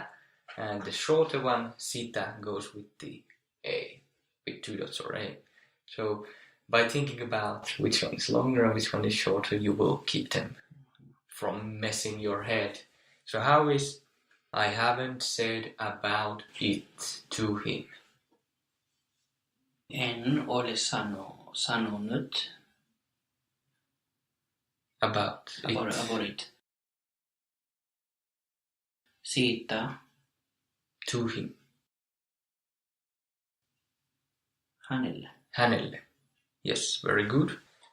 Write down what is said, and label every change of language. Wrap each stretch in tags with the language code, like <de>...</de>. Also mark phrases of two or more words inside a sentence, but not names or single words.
<en>And the shorter one, sitä, goes with the A, with 2 dots or A. So by thinking about which one is longer and which one is shorter, you will keep them from messing your head. So how is I haven't said about it to him?</en> <fi>En ole sanonut</fi> <en>About it. Siitä. To him.</en> <fi>Hänelle. Hänelle.</fi> <en>Yes, very good.</en>